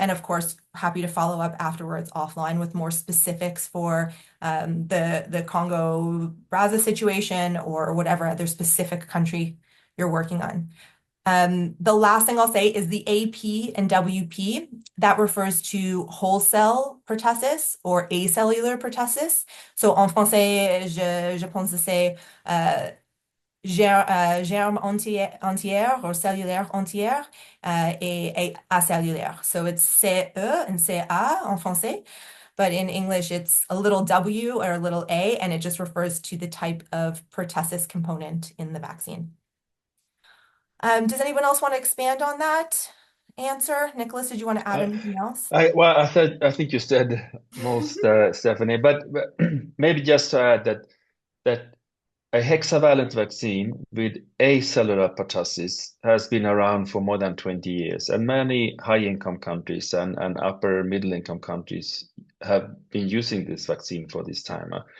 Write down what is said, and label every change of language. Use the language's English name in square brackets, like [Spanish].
[English] And of course, happy to follow up afterwards offline with more specifics for the Congo-Brazza situation or whatever other specific country you're working on. The last thing I'll say is the AP and WP, that refers to wholesale pertussis or acellular pertussis. [French] So en français, je pense que c'est germe entière or cellulaire entière et acellulaire. [English] So it's CE and CA [French] en français. [English] But in English, it's a little W or a little A, and it just refers to the type of pertussis component in the vaccine. Does anyone else want to expand on that answer? Nicholas, did you want to add anything else? I think you said most, Stephanie, but maybe just to add that a hexavalent vaccine with acellular pertussis has been around for more than 20 years, and many high-income countries and upper middle-income countries have been using this vaccine for this time.